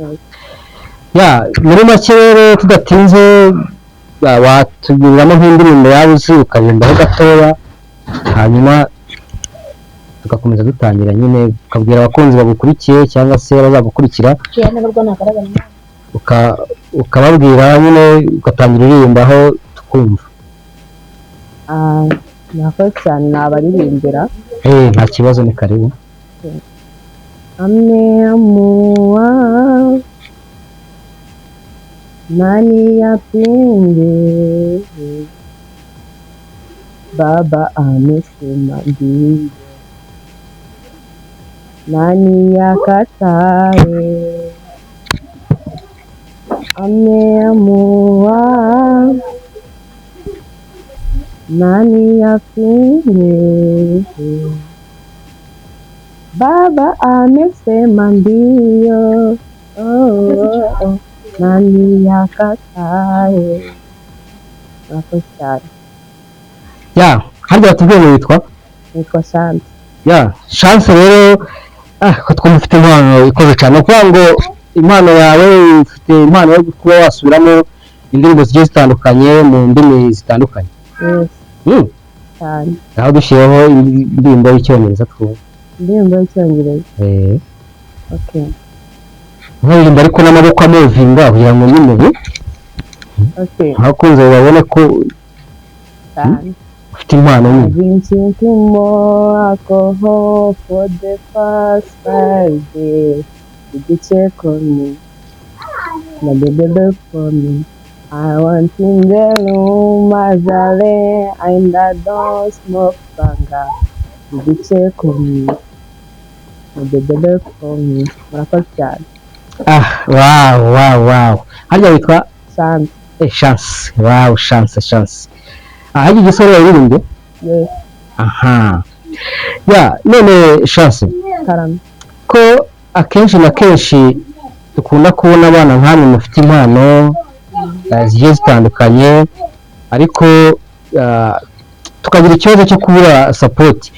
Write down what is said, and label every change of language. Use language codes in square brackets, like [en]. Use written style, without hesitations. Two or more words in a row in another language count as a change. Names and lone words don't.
[rw] Muri make rero tudatinze, watugiriramo nk'indirimbo yawe uzi ukaririmbaho gatoya, hanyuma tugakomeza dutangira nyine ukabwira abakunzi bagukurikiye cyangwa se bazagukurikira, ukababwira nyine ugatangira uririmbaho tukumva. Murakoze cyane, nabaririmbira. Nta kibazo, [sw] ni karibu. Ameamua, nani apinge? Baba amesema ndiyo, nani akatae? Ameamua, nani apinge? Baba amesema ndiyo, nani akatae? [rw] Murakoze cyane. Harya batubwiye ngo witwa? Nitwa Chance. Chance rero, ko twumva ufite impano ikomeye cyane. Ukuvuga ngo impano yawe, ufite impano yo kuba wasubiramo indirimbo zigiye zitandukanye mu ndimi zitandukanye. Cyane. Aho dushyiraho indirimbo y'icyongereza twumva. Indirimbo y'icyongereza? Okay. Nkuririmba ariko n'amaboko amuvinga kugira ngo nyine abakunzi babone ko ufite impano nini. [en] Drinking more alcohol for the past 5 days. Did you check on me? Now baby look for me. I want in the room Azale and I don't smoke banga. Did you check on me? Now baby look for me. [rw] Murakoze cyane. Wow. Harya witwa? Chance. Chance. Wow, Chance. Harya igisoro yaririmbye? Yes. None Chance, ko akenshi na kenshi dukunda kubona abana nk'amwe mufite impano zigiye zitandukanye, ariko tukagira ikibazo cyo kubura support.